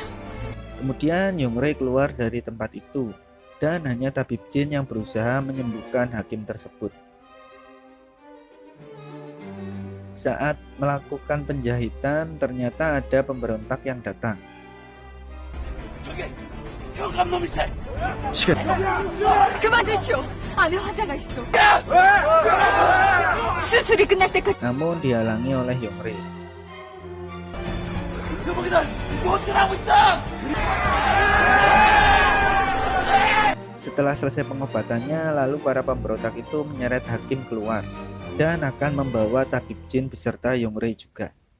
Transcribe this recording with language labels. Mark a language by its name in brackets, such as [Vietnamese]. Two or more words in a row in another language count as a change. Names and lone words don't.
[Indonesian] Kemudian Yongre keluar dari tempat itu, dan hanya tabib Jin yang berusaha menyembuhkan hakim tersebut. Saat melakukan penjahitan, ternyata ada pemberontak yang datang. [Korean] 그만두시오. 안에 환자가 있어. 수술이 끝날 때까지. [Indonesian] Namun dihalangi oleh Yongre. Setelah selesai pengobatannya, lalu para pemberontak itu menyeret hakim keluar dan akan membawa tabib Jin beserta Yongre juga.